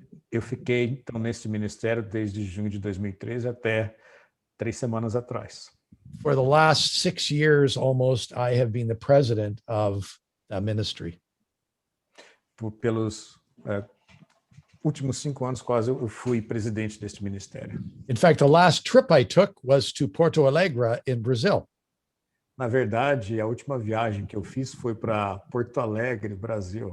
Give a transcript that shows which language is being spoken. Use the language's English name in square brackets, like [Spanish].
[Portuguese] Eu fiquei, então, nesse ministério desde junho de 2013 até 3 semanas atrás. [English] For the last 6 years almost, I have been the president of that ministry. [Portuguese] Pelos últimos 5 anos, quase, eu fui presidente deste ministério. [English] In fact, the last trip I took was to Porto Alegre in Brazil. [Portuguese] Na verdade, a última viagem que eu fiz foi para Porto Alegre, Brasil.